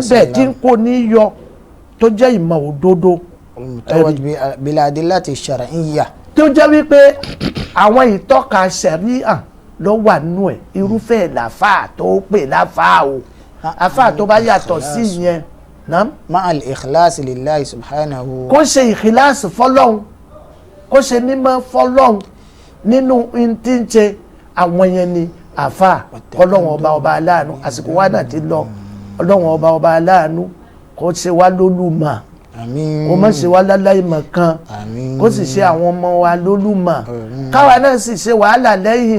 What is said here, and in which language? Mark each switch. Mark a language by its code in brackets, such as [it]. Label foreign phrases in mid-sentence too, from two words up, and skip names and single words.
[yo] ìbẹ̀ǹbẹ̀ tí ń kó ní yọ tó jẹ́ ìmọ̀ òdodo [ar] بالأدلة الشرعية [yo] tó jẹ́ wípé àwọn ìtọ́ka ṣẹ̀ríà ló wà nínú ẹ̀ irúfẹ́ làfà tó pè láfà o àfà tó bá yàtọ̀ sí yẹn [ar] مع الإخلاص لله سبحانه [yo] kó ṣe ìkìláàsì fọlọ́hun kó ṣe mímọ́ fọlọ́hun nínú tí ń ṣe àwọn yẹn ni àfà ọlọ́wọ̀n ọba aláàánú àsìkò wa náà ti lọ ọlọ́wọ̀n ọba aláàánú kó ṣe wá lólùmọ̀ kó má ṣe wá láláìmọ̀ kan kó sì ṣe àwọn ọmọ wa lólùmọ̀ káwa náà sì ṣe wàhálà lẹ́yìn